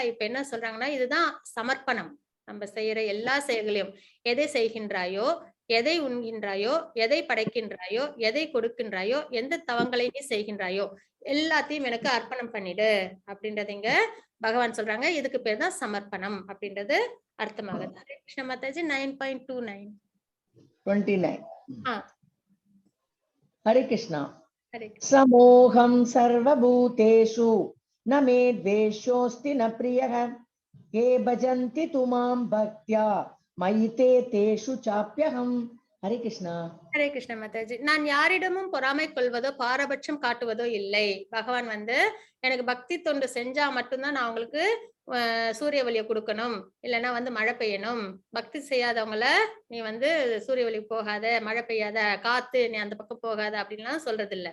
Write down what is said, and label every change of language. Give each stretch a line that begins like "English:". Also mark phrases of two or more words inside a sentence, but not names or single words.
Tamil: இப்ப என்ன சொல்றாங்கன்னா இதுதான் சமர்ப்பணம். நம்ம செய்யற எல்லா செயல்களையும் எதை செய்கின்றாயோ, எதை உண்கின்றாயோ, எதை படைக்கின்றாயோ, எதை கொடுக்கின்றாயோ, எந்த தவங்களை நீ செய்கின்றாயோ எல்லாத்தையும் எனக்கு அர்ப்பணம் பண்ணிடு அப்படின்றது இங்க பகவான் சொல்றாங்க. இதுக்கு பேர் தான் சமர்ப்பணம் அப்படின்றது அர்த்தமாகுது. ஹரே கிருஷ்ண மாதாஜி. 9.29.
Hindi: हरे कृष्णा। हरे कृष्ण।
Sanskrit: समोहं सर्वभूतेषु न मे द्वेषोऽस्ति न प्रियः ये भजन्ति तु मां भक्त्या मयि ते तेषु चाप्यहम्।
Hindi: हरे कृष्णा।
Tamil: ஹரே கிருஷ்ண மாதாஜி. நான் யாரிடமும் பொறாமை கொள்வதோ பாரபட்சம் காட்டுவதோ இல்லை. பகவான் வந்து எனக்கு பக்தி தொண்டு செஞ்சா மட்டும்தான் நான் அவங்களுக்கு சூரிய ஒளியை கொடுக்கணும், இல்லைன்னா வந்து மழை பெய்யணும். பக்தி செய்யாதவங்கள நீ வந்து சூரிய ஒளி போகாத, மழை பெய்யாத, காத்து நீ அந்த பக்கம் போகாத அப்படின்லாம் சொல்றது இல்ல.